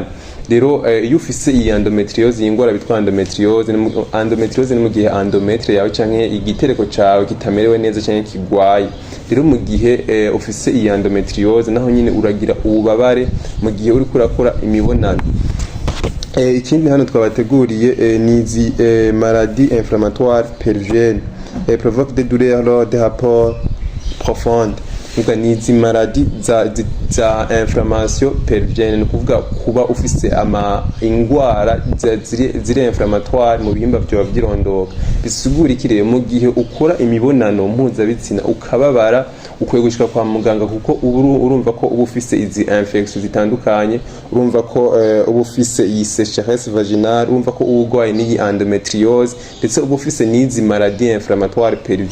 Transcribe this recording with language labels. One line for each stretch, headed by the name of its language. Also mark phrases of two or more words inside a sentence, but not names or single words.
Rundi: Rero iyo ufise iyi endometriose, iyi ngwara bitwa endometriose ni mu gihe endometre yawe canke igitereko cawe kitamerewe neza canke kigwaye. Rero mu gihe ufise iyi endometriose naho nyine uragira ububabare mu gihe uri kurakora imibonano. Ikindi hano twabateguriye ni izi
French: maladies inflammatoires pelviennes, provoque des douleurs lors des rapports profondes.
Rundi: Nuko ni izi maladies za
French: inflammation pelvienne,
Rundi: ni kuvuga kuba ufise ingwara ziri inflammatoire mu bihimba byawe by'irondoka. Bisigura ikirere mu gihe ukora imibonano mpuzabitsina ukababara, ukwiye gushika kwa muganga, kuko urumva ko uba ufise izi infection zitandukanye, urumva ko uba ufise iyi
French: sécheresse vaginale,
Rundi: urumva ko urwaye n'iyi endometriose, ndetse uba ufise n'izi
French: maladies inflammatoires pelviennes.